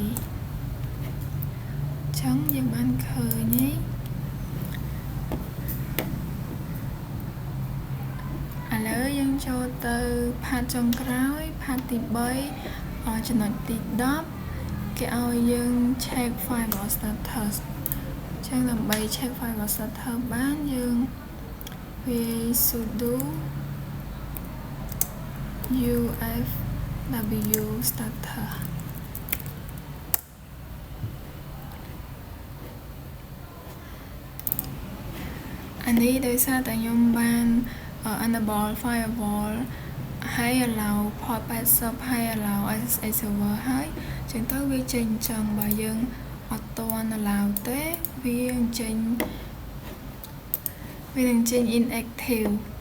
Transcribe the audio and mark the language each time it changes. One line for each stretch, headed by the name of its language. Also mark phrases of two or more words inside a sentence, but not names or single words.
Khmer: ចឹងយើងបានឃើញឥឡូវយើងចូលទៅ path ចុងក្រោយ path ទី3ចំណុចទី10គេឲ្យយើង
English: check firewall status
Khmer: ចឹងដើម្បី
English: check firewall status
Khmer: បានយើងវា sudo
English: ufw status
Khmer: អានេះដោយសារតែខ្ញុំបាន
English: enable firewall
Khmer: ហើយ
English: allow port 80
Khmer: ហើយ
English: allow SSH server
Khmer: ហើយចឹងទៅវាចេញចឹងបើយើងអត់ទាន់ allow ទេវាចេញវានឹងចេញ inactive